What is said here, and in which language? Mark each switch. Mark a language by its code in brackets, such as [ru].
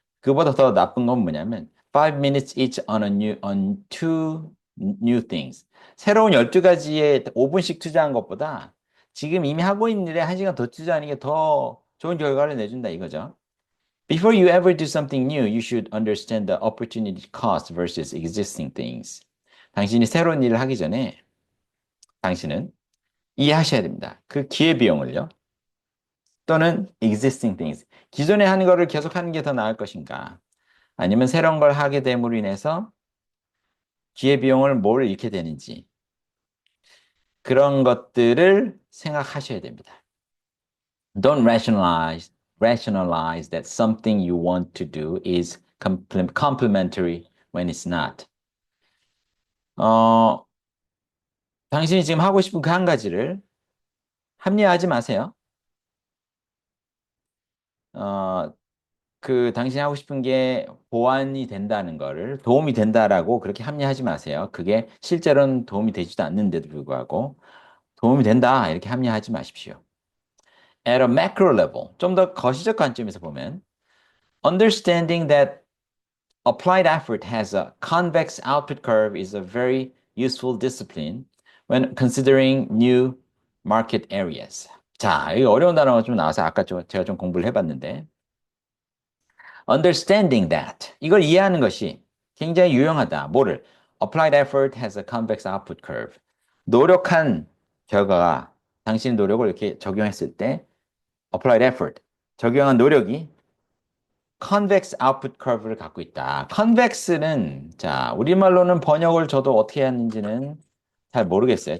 [ko] 그보다 더 나쁜 건 뭐냐면 [en] 5 minutes each on two new things. [ko] 새로운 12가지에 5분씩 투자한 것보다 지금 이미 하고 있는 일에 1시간 더 투자하는 게 더 좋은 결과를 내준다 이거죠. [en] Before you ever do something new, you should understand the opportunity cost versus existing things. [ko] 당신이 새로운 일을 하기 전에 당신은 이해하셔야 됩니다. 그 기회비용을요. 또는 [en] existing things. [ko] 기존에 하는 거를 계속 하는 게 더 나을 것인가? 아니면 새로운 걸 하게 됨으로 인해서 기회비용을 뭘 잃게 되는지. 그런 것들을 생각하셔야 됩니다. [en] Don't rationalize rationalize that something you want to do is complementary when it's not. [ko] 어, 당신이 지금 하고 싶은 그 한 가지를 합리화하지 마세요. 어, 그 당신이 하고 싶은 게 보완이 된다는 거를 도움이 된다라고 그렇게 합리화하지 마세요. 그게 실제로는 도움이 되지도 않는데도 불구하고 도움이 된다 이렇게 합리화하지 마십시오. [en] At a macro level, [ko] 좀 더 거시적 관점에서 보면 [en] understanding that applied effort has a convex output curve is a very useful discipline when considering new market areas. [ko] 자, 이 어려운 단어가 좀 나와서 아까 제가 좀 공부를 해봤는데 [en] understanding that [ko] 이걸 이해하는 것이 굉장히 유용하다. 뭐를? [en] Applied effort has a convex output curve. [ko] 노력한 결과가 당신의 노력을 이렇게 적용했을 때 [en] applied effort [ko] 적용한 노력이 [en] convex output curve [ko] 를 갖고 있다. convex는 자 우리말로는 번역을 저도 어떻게 하는지는 잘 모르겠어요.